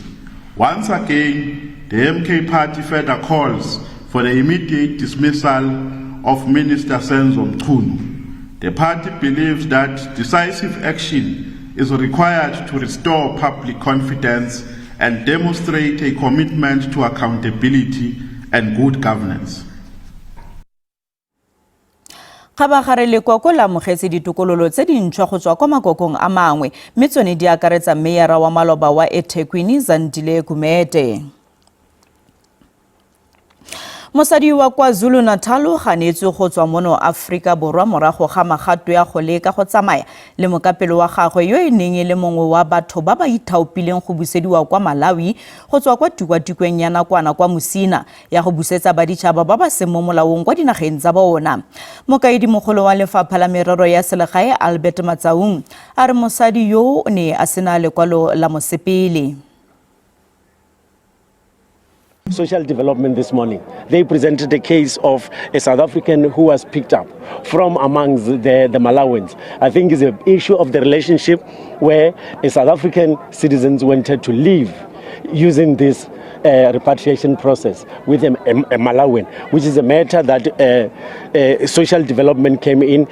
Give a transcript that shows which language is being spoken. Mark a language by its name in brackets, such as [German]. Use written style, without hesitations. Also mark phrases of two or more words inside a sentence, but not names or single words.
[English] Once again, the MK Party further calls for the immediate dismissal of Minister Senzo Mchunu. The party believes that decisive action is required to restore public confidence and demonstrate a commitment to accountability and good governance. [Tswana] Gabagare lekoko la mogetse ditokololo tse dintšhwa go tswa kwa makokong a mangwe mme tsone di akaretsa meyara wa maloba wa eThekwini Zandile Gumede. Mosadi wa KwaZulu-Natal ganetswe go tswa mono Afrika Borwa morago ga magato ya go leka go tsamaya le mokapelo wa gagwe yo e neng le mongwe wa batho ba ba ithaopileng go busediwa kwa Malawi go tswa kwa tikwatikweni ya nakwana kwa Musina ya go busetsa baditšhaba ba ba seng mo molaong kwa dinageng tsa bona. Mokaedi mogolo wa lefapha la merero ya selegae Albert Matsaung a re mosadi yo o ne a sena lekwalo la mosepele. [English] Social development this morning. They presented a case of a South African who was picked up from amongst the Malawans. I think it's an issue of the relationship where a South African citizens wanted to leave using this repatriation process with a Malawian, which is a matter that social development came in.